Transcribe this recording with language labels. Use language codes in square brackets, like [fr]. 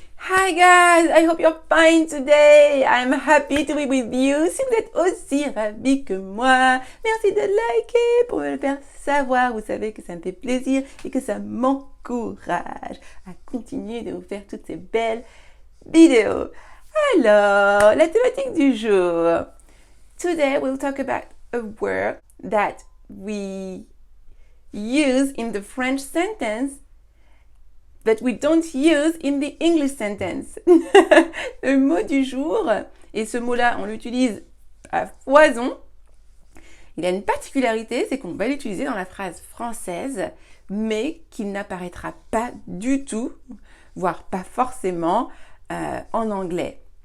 [en] Hi guys, I hope you're fine today. I'm happy to be with you. [fr] Si vous êtes aussi ravis que moi, merci de liker pour me le faire savoir. Vous savez que ça me fait plaisir et que ça m'encourage à continuer de vous faire toutes ces belles vidéos. Alors, la thématique du jour. [en] Today we'll talk about a word that we use in the French sentence that we don't use in the English sentence. [fr] Le mot du jour, et ce mot-là, on l'utilise à foison. Il a une particularité, c'est qu'on va l'utiliser dans la phrase française, mais qu'il n'apparaîtra pas du tout, voire pas forcément, en anglais.